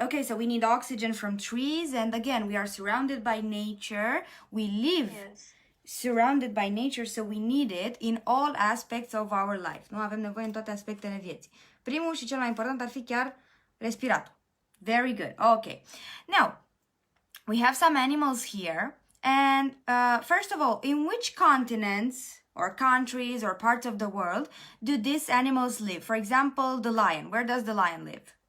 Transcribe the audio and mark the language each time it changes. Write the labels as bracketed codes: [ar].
[en] Okay, so we need oxygen from trees, and again, we are surrounded by nature. We live Yes. surrounded by nature, so we need it in all aspects of our life. [ro] Nu avem nevoie în toate aspectele vieții. Primul și cel mai important ar fi chiar respiratul. [en] Very good. Okay. Now, we have some animals here. And first of all, in which continents or countries or parts of the world do these animals live? For example, the lion. Where does the lion live?